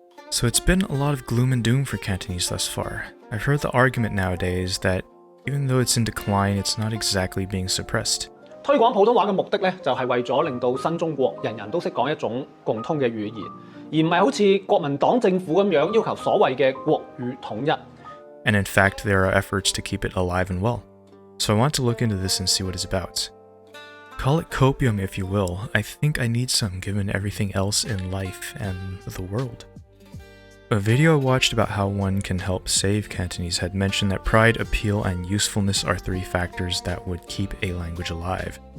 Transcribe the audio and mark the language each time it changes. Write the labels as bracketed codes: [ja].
[en] So it's been a lot of gloom and doom for Cantonese thus far. I've heard the argument nowadays that even though it's in decline, it's not exactly being suppressed. [yue] 推廣普通話嘅目的咧，就係為咗令到新中國人人都識講一種共通嘅語言，而唔係好似國民黨政府咁樣要求所謂嘅國語統一。 [en] And in fact, there are efforts to keep it alive and well. So I want to look into this and see what it's about. Call it copium if you will. I think I need some given everything else in life and the world. A video I watched about how one can help save Cantonese had mentioned that pride, appeal, and usefulness are 3 factors that would keep a language alive.